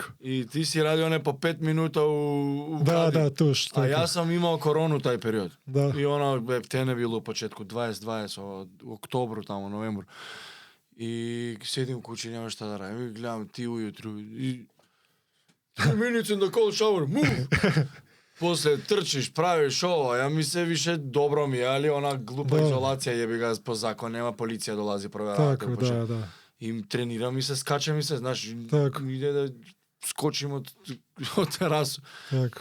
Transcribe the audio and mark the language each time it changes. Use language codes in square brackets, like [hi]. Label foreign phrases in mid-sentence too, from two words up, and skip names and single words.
[bs] I ti si radio one po 5 minuta u Da, tuš. A ja sam imao koronu taj period. Da. I tene bilo u početku, 20, u oktobru, tamo, novembru. I sjedim u kući, nema šta da radim. I gledam ti ujutru i [en] 3 minutes in the cold shower, move! [bs] Poslije trčiš, praviš ovo, ja mi se više dobro mi je, ali ona glupa izolacija jebi ga po zakonu, nema policija dolazi provjeravati. Tako, da. I treniram mi se, skače mi se, znaš, ide da skočim od terasu. Tako.